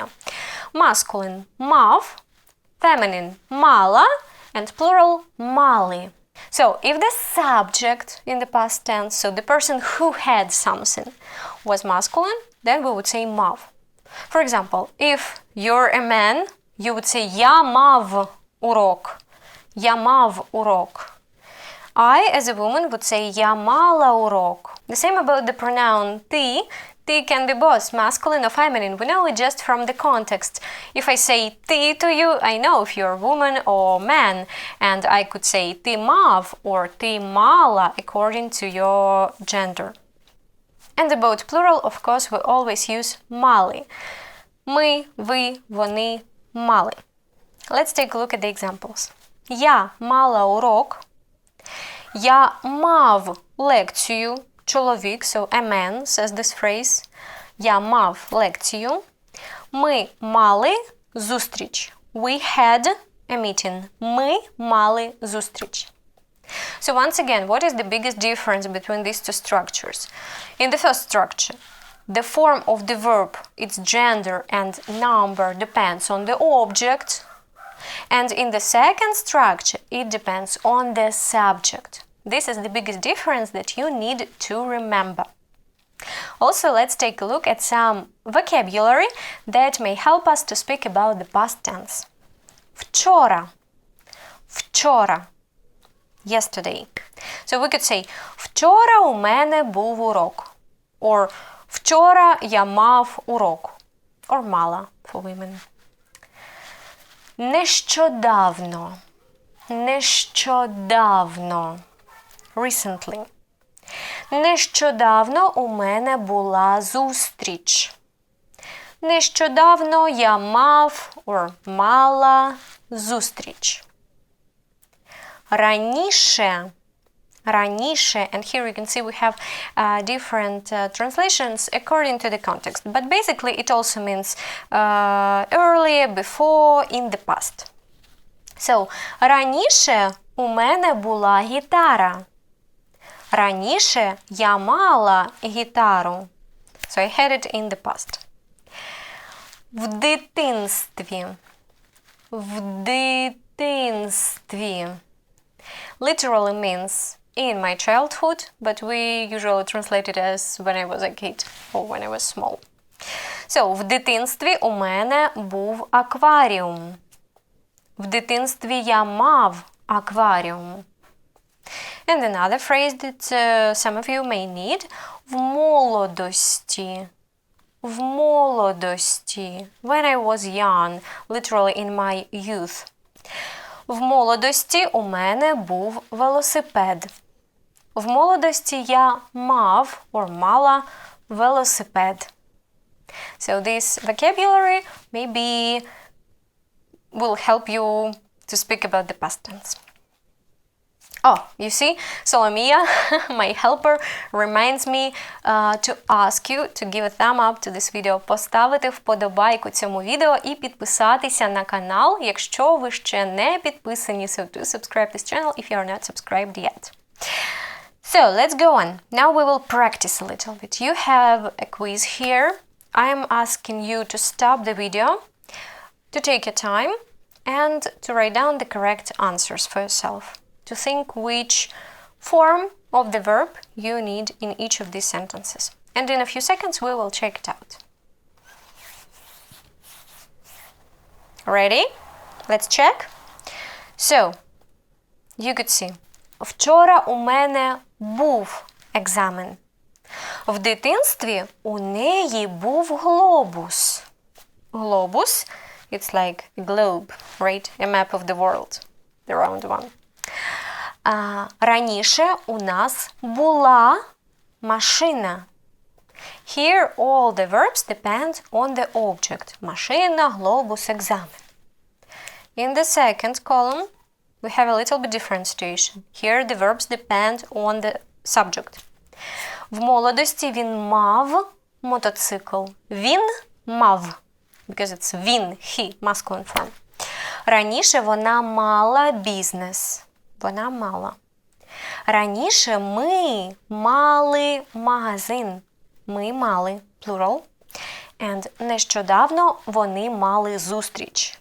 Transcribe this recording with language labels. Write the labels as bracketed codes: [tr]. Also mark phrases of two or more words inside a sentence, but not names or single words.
[en] Masculine мав, feminine мала, and plural мали. So if the subject in the past tense, so the person who had something, was masculine, then we would say мав. For example, if you're a man, you would say [uk] я мав урок. Я мав урок. [en] I, as a woman, would say [uk] я мала урок. [en] The same about the pronoun ти. Ти can be both masculine or feminine. We know it just from the context. If I say ти to you, I know if you're a woman or man. And I could say [uk] ти мав [en] or [uk] ти мала [en] according to your gender. And about plural, of course, we always use мали. [uk] Ми, ви, вони, мали. [en] Let's take a look at the examples. [uk] Я мала урок. Я мав лекцію. Чоловік, [en] so a man says this phrase. [uk] Я мав лекцію. Ми мали зустріч. [en] We had a meeting. [uk] Ми мали зустріч. [en] So once again, what is the biggest difference between these two structures? In the first structure, the form of the verb, its gender and number depends on the object. And in the second structure, it depends on the subject. This is the biggest difference that you need to remember. Also, let's take a look at some vocabulary that may help us to speak about the past tense. [uk] Вчора. Вчора. [en] Yesterday. So we could say, [uk] вчора у мене був урок. Or вчора я мав урок. [en] Or мала for women. [uk] Нещодавно. Нещодавно. [en] Recently. [uk] Нещодавно у мене була зустріч. Нещодавно я мав or мала зустріч. Раніше. Раніше, [en] and here you can see we have different translations according to the context. But basically it also means earlier, before, in the past. So, [uk] раніше у мене була гітара. Раніше я мала гітару. [en] So I had it in the past. [uk] В дитинстві. В дитинстві. [en] Literally means in my childhood, but we usually translate it as when I was a kid or when I was small. So, [uk] в дитинстві у мене був акваріум. В дитинстві я мав акваріум. [en] And another phrase that some of you may need. [uk] В молодості. В молодості. [en] When I was young, literally in my youth. [uk] В молодості у мене був велосипед. В молодості я мав or мала велосипед. [en] So this vocabulary maybe will help you to speak about the past tense. Oh, you see, Solomia, my helper, reminds me to ask you to give a thumb up to this video, [uk] поставити вподобайку цьому відео і підписатися на канал, якщо ви ще не підписані. [en] So do subscribe this channel if you are not subscribed yet. So let's go on. Now we will practice a little bit. You have a quiz here. I am asking you to stop the video, to take your time, and to write down the correct answers for yourself. To think which form of the verb you need in each of these sentences. And in a few seconds we will check it out. Ready? Let's check. So, you could see. [uk] Вчора у мене був екзамен. В дитинстві у неї був глобус. Глобус, [en] it's like a globe, right? A map of the world, the round one. [uk] Раніше у нас була машина. [en] Here all the verbs depend on the object. [uk] Машина, глобус, екзамен. [en] In the second column, we have a little bit different situation. Here the verbs depend on the subject. [uk] В молодості він мав мотоцикл. Він мав. [en] Because it's він, he, masculine form. [uk] Раніше вона мала бізнес. Вона мала. Раніше ми мали магазин. Ми мали, [en] plural. And [uk] нещодавно вони мали зустріч.